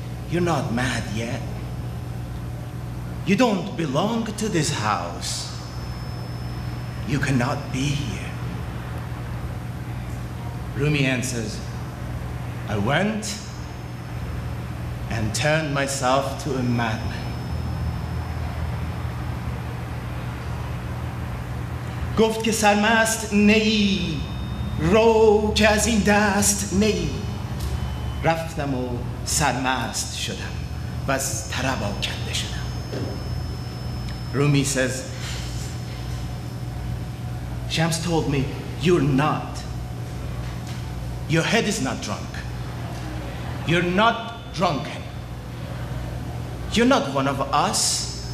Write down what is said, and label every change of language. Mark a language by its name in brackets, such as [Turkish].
[English] You're not mad yet. You don't belong to this house. You cannot be here. Rumi answers, I went and turned myself to a madman. [Persian] گفت که سرمست نی، رو که از این دست نی. رفتم و سرمست شدم و از طرب آکنده شدم. [English] Rumi says, Shams told me, you're not. Your head is not drunk. You're not drunken. You're not one of us.